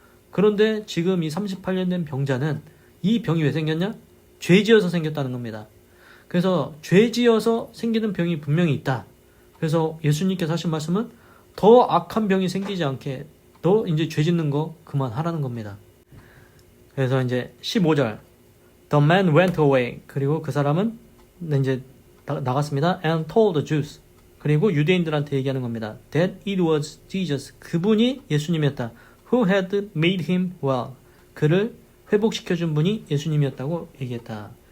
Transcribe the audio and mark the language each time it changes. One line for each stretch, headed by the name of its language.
Korean: 그런데 지금 이 38년 된 병자는 이 병이 왜 생겼냐? 죄지어서 생겼다는 겁니다. 그래서 죄지어서 생기는 병이 분명히 있다. 그래서 예수님께서 하신 말씀은 더 악한 병이 생기지 않게 너 이제 죄 짓는 거 그만하라는 겁니다. 그래서 이제 15절
English: The man went away.
Korean: 그리고 그 사람은 이제 나갔습니다.
English: And told the Jews.
Korean: 그리고 유대인들한테 얘기하는 겁니다.
English: That it was Jesus.
Korean: 그분이 예수님이었다.
English: Who had made him well.
Korean: 그를 회복시켜준 분이 예수님이었다고 얘기했다.